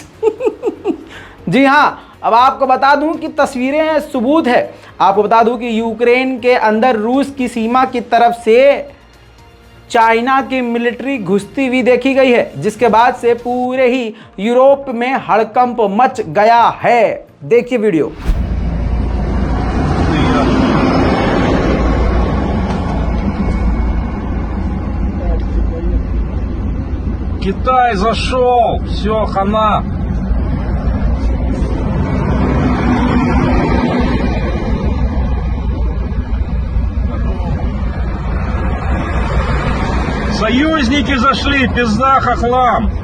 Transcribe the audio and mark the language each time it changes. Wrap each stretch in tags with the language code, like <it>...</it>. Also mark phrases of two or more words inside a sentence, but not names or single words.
<hi>जी हाँ, अब आपको बता दूं कि तस्वीरें हैं, सबूत है। आपको बता दूं कि यूक्रेन के अंदर रूस की सीमा की तरफ से चाइना की मिलिट्री घुसती हुई देखी गई है, जिसके बाद से पूरे ही यूरोप में हड़कंप मच गया है। देखिए वीडियो।</hi> <ru>Китай зашел, все, хана. Союзники зашли, пизда хохлам.</ru>